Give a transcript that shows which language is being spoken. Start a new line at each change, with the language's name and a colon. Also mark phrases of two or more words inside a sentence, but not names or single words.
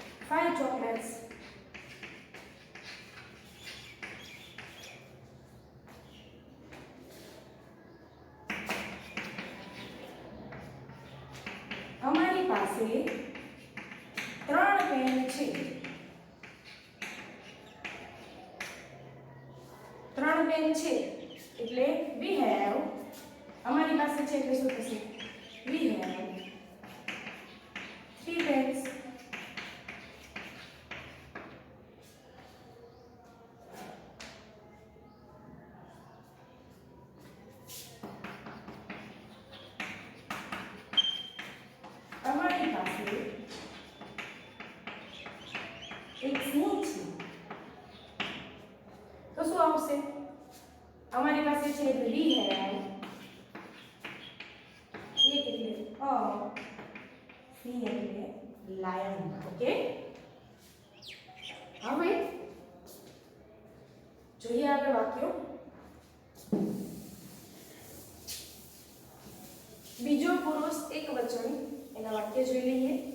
English: 5 chocolates.
Gujarati: અમારી પાસે 3 પેન છે. 3 પેન છે એટલે
English: we have,
Gujarati: અમારી પાસે છે એટલે શું થશે?
English: We have 3 pens.
Gujarati: અમારી પાસે એક સિંહ છે તો શું આવશે? અમારી પાસે છે એટલે
English: we have,
Gujarati: એક એટલે અ, સિંહ એટલે લાયન. ઓકે, હવે જોઈએ આગળ વાક્યો. બીજો પુરુષ એકવચન, એના વાક્ય જોઈ લઈએ.